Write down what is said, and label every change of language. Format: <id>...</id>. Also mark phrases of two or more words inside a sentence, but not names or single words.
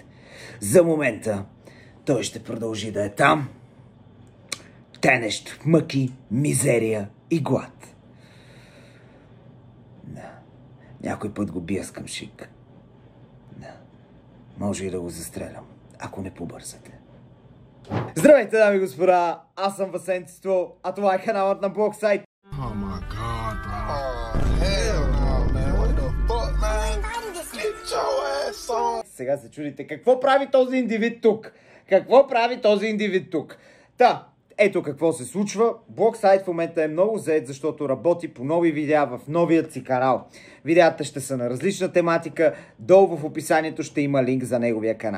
<bg>За момента той ще продължи да е там, тенещ в мъки, мизерия и глад. Да. Някой път го бия с къмшик. Да. Може и да го застрелям, ако не побързате. Здравейте, дами и господа! Аз съм Васенцето, а това е каналът на Блоксайт.</bg> <en>Oh my god, bro. Oh, hell no, man. What the fuck, man? Get your ass on.</en> <bg>Сега се чудите, какво прави този индивид тук? Какво прави този индивид тук? Та, ето какво се случва. Блоксайт в момента е много зает, защото работи по нови видеа в новият си канал. Видеята ще са на различна тематика. Долу в описанието ще има линк за неговия канал.</bg>